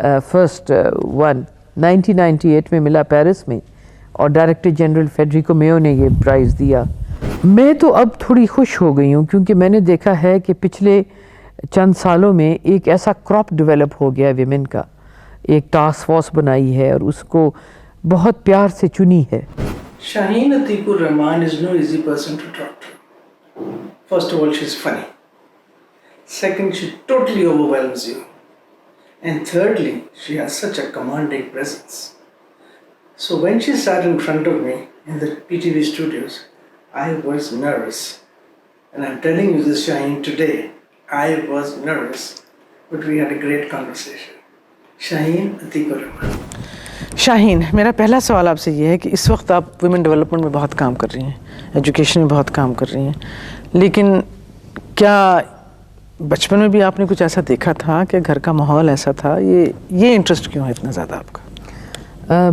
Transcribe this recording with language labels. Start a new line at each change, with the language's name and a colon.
Urdu: First one 1998 میں ملا Paris میں، اور ڈائریکٹر جنرل فیڈریکو میو نے یہ پرائز دیا۔ میں تو اب تھوڑی خوش ہو گئی ہوں کیونکہ میں نے دیکھا ہے کہ پچھلے چند سالوں میں ایک ایسا کراپ ڈیولپ ہو گیا ویمن کا، ایک ٹاسک فورس بنائی ہے اور اس کو بہت پیار سے چنی ہے۔
English: Shaheen Atiq Ur-Rahman is no easy person to talk to. First of all, she's funny. Second, she totally overwhelms you. And thirdly, she has such a commanding presence. So when she sat in front of me in the PTV studios, I was nervous. And I'm telling you this, Shaheen, today, I was nervous. But we had a great conversation. Shaheen Atiq Ur-Rahman.
Urdu: شاہین، میرا پہلا سوال آپ سے یہ ہے کہ اس وقت آپ ویمن ڈیولپمنٹ میں بہت کام کر رہی ہیں، ایجوکیشن میں بہت کام کر رہی ہیں، لیکن کیا بچپن میں بھی آپ نے کچھ ایسا دیکھا تھا کہ گھر کا ماحول ایسا تھا؟ یہ انٹرسٹ کیوں ہے اتنا زیادہ آپ کا؟